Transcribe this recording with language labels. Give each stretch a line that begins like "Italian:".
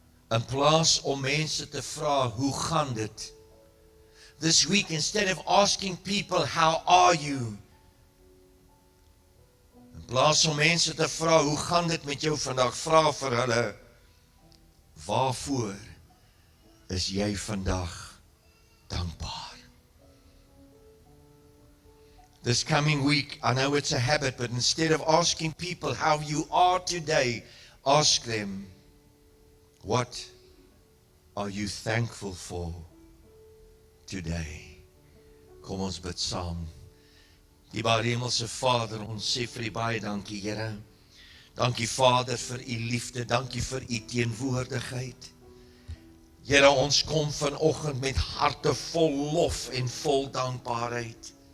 Afrikaans: In plaas om mense te vra, hoe gaan dit?
English: This week, instead of asking people, how are you?
Afrikaans: In plaas om mense te vra, hoe gaan dit met jou vandag? Vra vir hulle, waarvoor is jy vandag dankbaar?
English: This coming week, I know it's a habit, but instead of asking people how you are today, ask them, what are you thankful for today?
Afrikaans: Kom ons bid saam. Dierbare Hemelse Vader, ons sê vir u baie dankie, Here. Dankie Vader vir u liefde, dankie vir u teenwoordigheid. Here, ons kom vanoggend met harte vol lof en vol dankbaarheid.